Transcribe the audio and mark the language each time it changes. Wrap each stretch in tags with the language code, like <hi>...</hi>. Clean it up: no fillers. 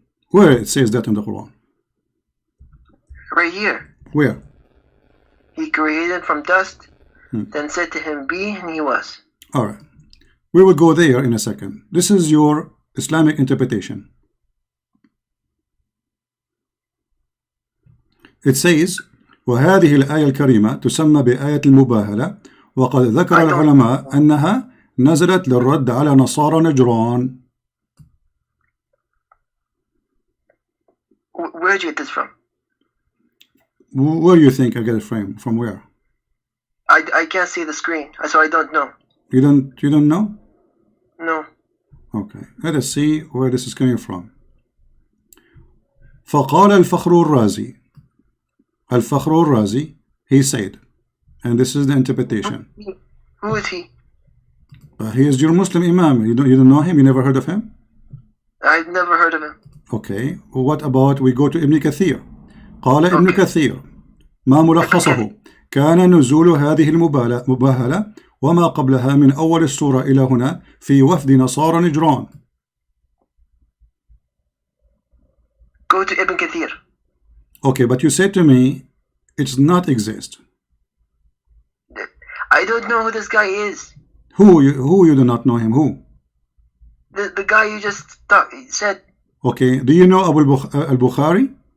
<en>Where it says that in the Quran? Right here. Where? He created from dust, then said to him be, and he was. Alright. We will go there in a second. This is your Islamic interpretation. It says</en> <ar>وهذه الآية الكريمة تسمى بآية المباهلة وقد ذكر العلماء أنها نزلت للرد على نصارى نجران.</ar> <en>Where did you get this from? Where do you think I get it from where? I can't see the screen, so I don't know. You don't know? No. Okay, let us see where this is coming from.</en> <ar>فقال الفخر الرازي.</ar> <en>الفخر الرازي, he said, and this is the interpretation. Who is he? He is your Muslim Imam. You don't know him? You never heard of him? I've never heard of him. Okay, what about we go to Ibn Kathir.</en> <ar>قال ابن كثير ما ملخصه كان نزول هذه المباهلة وما قبلها من أول السورة إلى هنا في وفد نصارى نجران.</ar> <en>Go to Ibn Kathir. Okay, but you said to me it's not exist. I don't know who this guy is. Who you do not know him? Who? The guy you just said. Okay, do you know al-Bukhari?</en>